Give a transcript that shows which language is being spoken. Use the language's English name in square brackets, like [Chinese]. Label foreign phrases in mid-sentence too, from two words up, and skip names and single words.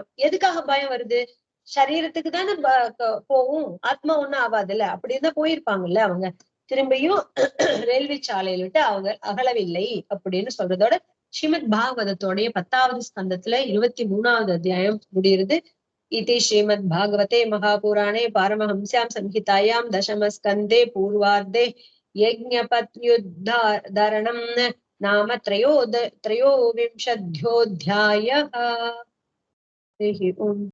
[Tamil] எதுக்காக பயம் வருது? சரீரத்துக்கு தானே போகும், ஆத்மா ஒண்ணும் ஆகாதுல்ல. அப்படின்னு போயிருப்பாங்கல்ல அவங்க. திரும்பியும் ரயில்வே சாலையில விட்டு அவங்க அகலவில்லை அப்படின்னு சொல்றதோட ஸ்ரீமத் பாகவதத்தோடைய 10வது ஸ்கந்தத்துல 23வது அத்தியாயம் முடியுது. [Sanskrit] इति श्रीमद् भागवते महापुराणे पारमहंस्यां संहितायां दशमस्कन्धे पूर्वार्धे यज्ञपत्युद्धारणं नाम त्रयोविंशोऽध्यायः।